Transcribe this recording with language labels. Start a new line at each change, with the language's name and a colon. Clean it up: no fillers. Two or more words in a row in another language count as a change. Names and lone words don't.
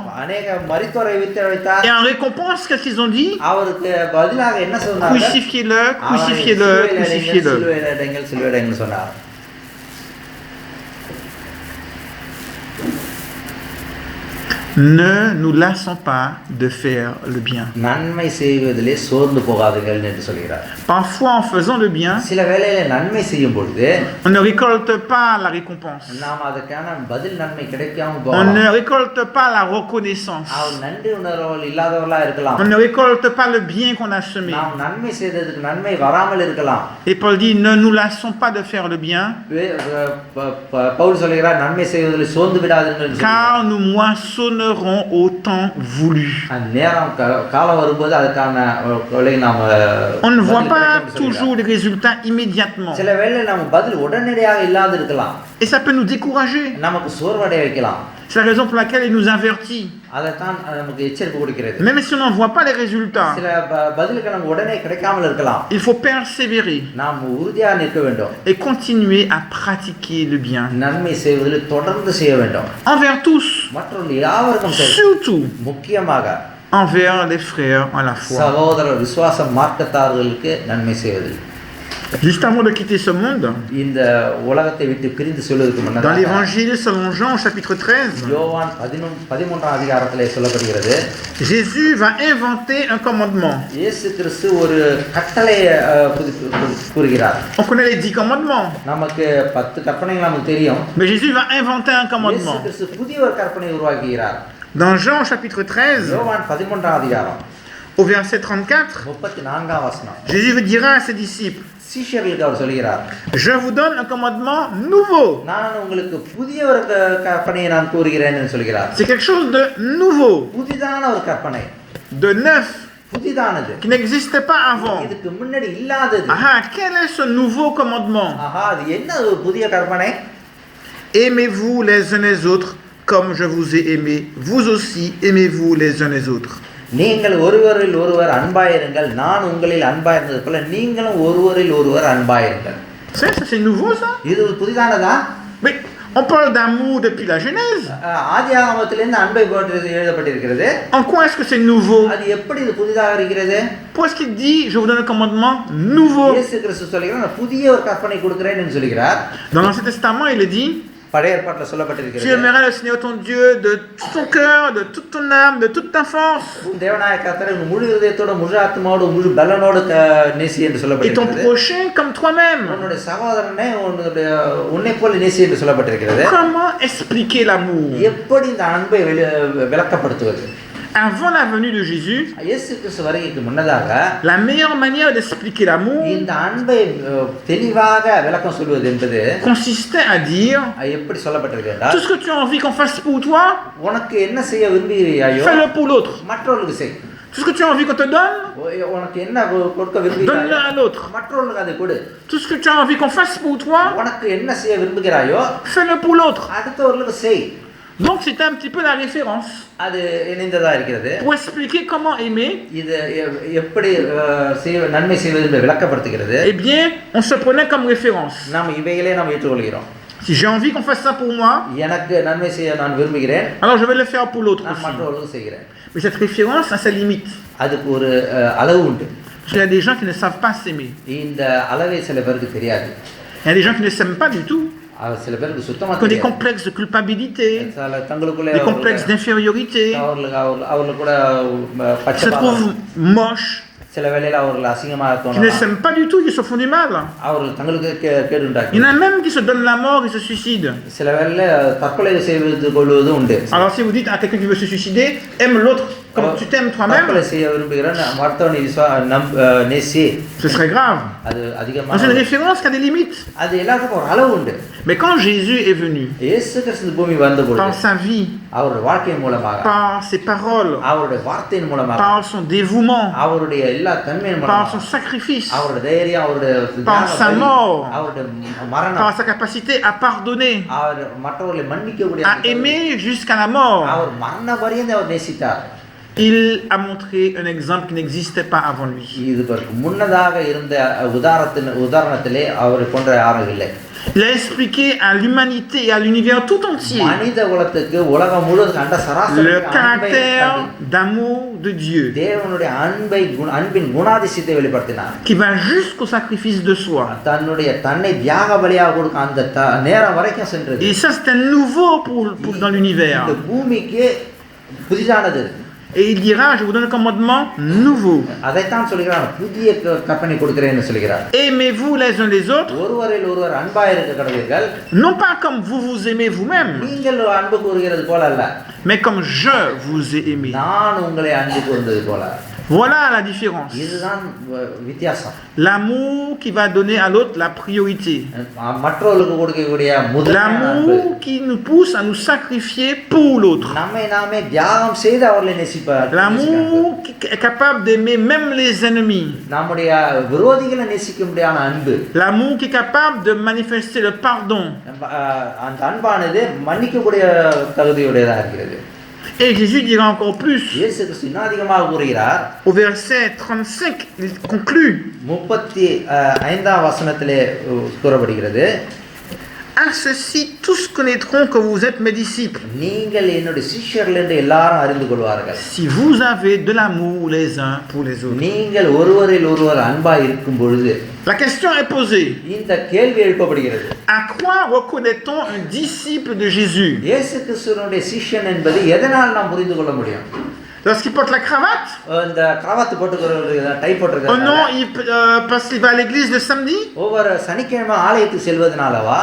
Tamil: அநேக மரித்தோரை உயிர்த்தெழ வைத்தார்.
French: Et en récompense, qu'est-ce qu'ils ont dit?
Tamil: அவருக்கு பதிலாக என்ன சொன்னார்?
French: Crucifiez-le, crucifiez-le, crucifiez-le.
Tamil: சிலுவையில் சொன்னார்.
French: Ne nous lassons pas de faire le bien.
Tamil: நன்மை செய்வதிலே சோர்ந்து போகாதீர்கள் என்று சொல்கிறார்.
French: Parfois, en faisant le bien,
Tamil: சில வேளையில நன்மை செய்யும் பொழுது
French: on ne récolte pas la récompense.
Tamil: நாம் அதற்கான பதில் நன்மை கிடைக்காம
French: On
Tamil: போகலாம்.
French: ne récolte pas la reconnaissance.
Tamil: அவர் நன்றி உணர்வுகள் இல்லாதவர்களா இருக்கலாம்.
French: On ne récolte pas le bien qu'on a semé.
Tamil: நாம் நன்மை செய்ததுக்கு நன்மை வராமல் இருக்கலாம்.
French: Et Paul dit, ne nous lassons pas de faire le bien,
Tamil: பவுல் சொல்கிறார் நன்மை செய்வதில் சோர்ந்து விடாதீர்கள் என்று
French: car
Tamil: சொல்கிறார்.
French: nous moissonnerons au temps voulu.
Tamil: அந்த நேரம் காலம் வரும்போது அதுக்கான நாம்
French: On ne voit
Tamil: பதில்
French: pas
Tamil: கிடைக்கும் என்று
French: toujours
Tamil: சொல்கிறார்.
French: les résultats immédiatement.
Tamil: சில வேளை நம்ம பதில் உடனடியாக இல்லாது இருக்கலாம்.
French: Et ça peut nous décourager.
Tamil: நமக்கு சோர்வடைய வைக்கலாம்.
French: C'est la raison pour laquelle il nous avertit.
Tamil: அதைத்தான் நமக்கு எச்சரிப்பு கொடுக்கிறது.
French: Même si on n'en voit pas les résultats,
Tamil: சில பதிலுக்கு நமக்கு உடனே கிடைக்காமல் இருக்கலாம்.
French: il faut persévérer
Tamil: நாம் உறுதியாக நிற்க வேண்டும்.
French: et continuer à pratiquer le bien.
Tamil: நன்மை செய்வதில் தொடர்ந்து செய்ய வேண்டும்.
French: Envers tous,
Tamil: மற்றவர்கள் யாவருக்கும் சரி.
French: surtout
Tamil: முக்கியமாக
French: envers les frères en la foi.
Tamil: சகோதர விசுவாச மார்க்கத்தார்களுக்கு நன்மை செய்வதில்.
French: Juste avant de quitter ce monde,
Tamil: இந்த உலகத்தை விட்டு பிரிந்து செல்வதற்கு
French: dans
Tamil: முன்னதாக
French: l'évangile selon Jean chapitre 13,
Tamil: யோவான் 13ஆம் அதிகாரத்திலே சொல்லப்படுகிறது.
French: Jésus va inventer un commandement.
Tamil: இயேசு கிறிஸ்து ஒரு கட்டளையை கூறுகிறார்.
French: On connaît les 10 commandements,
Tamil: நமக்கு 10 கற்பனைகள் நமக்கு தெரியும்.
French: mais Jésus va inventer un
Tamil: இயேசு
French: commandement.
Tamil: கிறிஸ்து புதிய ஒரு கற்பனை உருவாக்குகிறார்.
French: Dans Jean chapitre 13,
Tamil: யோவான் 13ஆம் அதிகாரம்
French: au verset 34,
Tamil: 34ஆம் வசனம்.
French: Jésus dira à ses disciples,
Tamil: சீஷர்களுக்கு அவர் சொல்கிறார்,
French: je vous donne un commandement nouveau.
Tamil: நான் உங்களுக்கு புதிய ஒரு கற்பனையை நான் கூறுகிறேன் என்று சொல்கிறார்.
French: C'est quelque chose de nouveau,
Tamil: புதிதான ஒரு கற்பனை,
French: de neuf,
Tamil: புதிதானது,
French: qui n'existait pas avant.
Tamil: இதுக்கு முன்னாடி இல்லாதது.
French: Quel est ce nouveau commandement?
Tamil: அது என்ன ஒரு புதிய கற்பனை?
French: Aimez-vous les uns les autres comme je vous ai aimé. Vous aussi aimez-vous les uns les autres.
Tamil: நீங்கள் ஒருவரில் ஒருவர் அன்பாயிருங்கள், நான் உங்களில் அன்பாயிருந்தது போல நீங்களும் ஒருவரில் ஒருவர் அன்பாயிருங்கள்.
French: C'est nouveau ça?
Tamil: இது புதிதானதா?
French: Mais on parle d'amour depuis la Genèse.
Tamil: ஆதியாகமத்திலிருந்து அன்பை போன்று எழுதப்பட்டிருக்கிறது.
French: En quoi est-ce que c'est nouveau?
Tamil: அது எப்படி இது புதிதாக இருக்கிறது?
French: Pourquoi est-ce qu'il dit je vous donne un commandement nouveau?
Tamil: இயேசு கிறிஸ்து சொல்கிறார், நான் புதிய ஒரு கற்பனை கொடுக்கிறேன் என்று சொல்கிறார்.
French: Dans l'Ancien Testament, il est dit
Tamil: பழைய ஏற்பாட்டுல
French: Tu
Tamil: சொல்லப்பட்டிருக்கிறது.
French: aimeras le Seigneur ton Dieu de tout ton cœur, de toute ton âme, de toute ta force.
Tamil: உன் தேவனாய கர்த்தரை உன் முழு இதயத்தோட, முழு ஆத்மாவோட, முழு பலனோட நேசி என்று
French: Et ton
Tamil: சொல்லப்பட்டிருக்கிறது.
French: prochain comme toi-même.
Tamil: உன்னுடைய சகோதரனை உன்னை போல நேசி என்று சொல்லப்பட்டிருக்கிறது.
French: Comment expliquer l'amour?
Tamil: எப்படி இந்த அன்பை விளக்கப்படுத்துவது?
French: Avant la venue de Jésus,
Tamil: இயேசு கிறிஸ்து வருகைக்கு முன்னதாக
French: la meilleure manière d'expliquer l'amour
Tamil: இந்த அன்பை தெளிவாக விளக்கம் சொல்வது என்பது
French: consistait à dire
Tamil: எப்படி சொல்லப்பட்டிருக்கு என்றால்,
French: tout ce que tu as envie qu'on fasse pour toi,
Tamil: உனக்கு என்ன செய்ய விரும்புகிறாயோ
French: fais-le pour l'autre.
Tamil: மற்றவர்களுக்கு செய்.
French: Tout ce que tu as envie qu'on te donne,
Tamil: உனக்கு என்ன கொடுக்க
French: donne-le
Tamil: விரும்புகிறாயோ
French: à l'autre.
Tamil: மற்றவர்களுக்கு அதை கொடு.
French: Tout ce que tu as envie qu'on fasse pour toi,
Tamil: உனக்கு என்ன செய்ய விரும்புகிறாயோ
French: fais-le pour l'autre.
Tamil: அடுத்தவர்களுக்கு செய்.
French: Donc c'était un petit peu la référence
Tamil: அது இணைந்ததா இருக்கிறது.
French: pour expliquer comment aimer.
Tamil: இது எப்படி நன்மை செய்வது என்று விளக்கப்படுத்துகிறது.
French: Eh bien, on se prenait comme référence.
Tamil: நாம் இவைகளே நாம் ஏற்றுக்கொள்கிறோம்.
French: Si j'ai envie qu'on fasse ça pour moi,
Tamil: எனக்கு நன்மை செய்ய நான் விரும்புகிறேன்,
French: alors je vais le faire pour l'autre
Tamil: நான்
French: aussi.
Tamil: மற்றவர்களுக்கு செய்கிறேன்.
French: Mais cette référence a ses limites.
Tamil: அதுக்கு ஒரு அளவு உண்டு.
French: Parce qu'il y a des gens qui ne savent pas s'aimer.
Tamil: இந்த அளவே சில பேருக்கு தெரியாது.
French: Il y a des gens qui ne s'aiment pas du tout.
Tamil: சில பேருக்கு சுத்தமா
French: Qui ont des
Tamil: தெரியாது.
French: complexes de culpabilité,
Tamil: தங்களுக்குள்ளே
French: des complexes d'infériorité,
Tamil: அவர்களுக்கு கூட
French: qui se
Tamil: பட்சபாதம்,
French: trouvent moches,
Tamil: சில வேளையில அவர்கள் அசிங்கமாக
French: qui ne
Tamil: தோணலாம்.
French: s'aiment pas du tout, qui se font du mal.
Tamil: அவர்கள் தங்களுக்கு கேடு
French: Il
Tamil: உண்டாக்கி
French: y en a même qui se donnent la mort et se suicident.
Tamil: சில வேளையில தற்கொலை செய்து கொள்வது உண்டு.
French: Alors si vous dites à quelqu'un qui veut se suicider, aime l'autre comme tu t'aimes toi-même,
Tamil: தற்கொலை செய்ய விரும்புகிறேன், மற்றவனை நேசி,
French: ce serait grave.
Tamil: அது
French: Donc c'est une
Tamil: அதிகமாக
French: référence qui a des limites.
Tamil: அது எல்லாத்துக்கும் ஒரு அளவு உண்டு.
French: Mais quand Jésus est venu,
Tamil: இயேசு கிறிஸ்து பூமி வந்த
French: par
Tamil: பொழுது
French: sa vie,
Tamil: அவருடைய வாழ்க்கையின் மூலமாக,
French: par ses paroles,
Tamil: அவருடைய வார்த்தையின் மூலமாக,
French: par son dévouement,
Tamil: அவருடைய எல்லா தன்மையின்
French: par
Tamil: மூலமாக,
French: son sacrifice,
Tamil: அவருடைய தைரியம், அவருடைய
French: par
Tamil: தியாகம்,
French: sa mort,
Tamil: அவருடைய மரணம்,
French: par sa capacité à pardonner,
Tamil: அவர் மற்றவர்களை மன்னிக்கக்கூடிய
French: à aimer jusqu'à la mort,
Tamil: அவர் மரண பரியந்த அவர் நேசித்தார்.
French: il a montré un exemple qui n'existait pas avant lui.
Tamil: இதுக்கு முன்னதாக இருந்த உதாரணத்திலே அவர் போன்ற யாரும் இல்லை.
French: Il a expliqué à l'humanité et à l'univers tout entier
Tamil: மனித குலத்துக்கு உலகம் முழுவதும் கண்ட சராசரி
French: le caractère d'amour de Dieu
Tamil: தேவனுடைய அன்பின் குணாதிசயத்தை வெளிப்படுத்தினார்.
French: qui va jusqu'au sacrifice de soi.
Tamil: தன்னை தியாக பலியாக கொடுக்க அந்த நேரம் வரைக்கும் சென்றது.
French: Et ça c'est un nouveau dans l'univers.
Tamil: இந்த பூமிக்கு புதிதானது.
French: Et il dira, je vous donne un commandement nouveau.
Tamil: அதைத்தான் சொல்கிறார், புதிய கற்பனை கொடுக்கிறேன்னு சொல்கிறார்.
French: Aimez-vous les uns les autres,
Tamil: ஒருவரில் ஒருவர் அன்பாக இருக்க கடவீர்கள்,
French: non pas comme vous vous aimez vous-même,
Tamil: நீங்கள் அன்பு கூறுகிறது போல அல்ல,
French: mais comme je vous ai aimé.
Tamil: நான் உங்களை அன்பு கூர்ந்தது போல.
French: Voilà la différence.
Tamil: இதுதான் வித்தியாசம்.
French: L'amour qui va donner à l'autre la priorité.
Tamil: மற்றவர்களுக்கு கொடுக்கக்கூடிய
French: L'amour qui nous pousse à nous sacrifier pour l'autre.
Tamil: நம்மை நாமே தியாகம் செய்து அவர்களை நேசிப்பார்.
French: L'amour qui est capable d'aimer même les ennemis.
Tamil: நம்முடைய விரோதிகளை நேசிக்க முடியாத அன்பு.
French: L'amour qui est capable de manifester le pardon.
Tamil: அந்த அன்பானது மன்னிக்கக்கூடிய தகுதியுடையதாக இருக்கிறது.
French: Et Jésus dira encore plus.
Tamil: இயேசு கிறிஸ்து இன்னும் அதிகமாக கூறுகிறார்.
French: Au verset 35, il conclut.
Tamil: 35ஆம் வசனத்திலே கூறப்படுகிறது,
French: À ceci tous connaîtront que vous êtes mes disciples.
Tamil: நீங்கள் என்னுடைய சீஷர்கள் என்று எல்லாரும் அறிந்து கொள்வார்கள்.
French: Si vous avez de l'amour les uns pour les autres.
Tamil: நீங்கள் ஒருவரில் ஒருவர் அன்பாய் இருக்கும் பொழுது.
French: La question est posée.
Tamil: இந்த கேள்வி எழுப்பப்படுகிறது.
French: À quoi reconnaît-on un disciple de Jésus?
Tamil: இயேசு கிறிஸ்துவினுடைய சீஷன் என்பது எதனால் நாம் புரிந்து கொள்ள முடியும்?
French: Lorsqu'il porte la cravate?
Tamil: இந்த கிராவத்து போட்டுக்கிறது, டை
French: Oh
Tamil: போட்டுக்கிறது.
French: non, parce qu'il va à l'église le samedi?
Tamil: ஒவ்வொரு சனிக்கிழமை ஆலயத்துக்கு செல்வதனாலவா?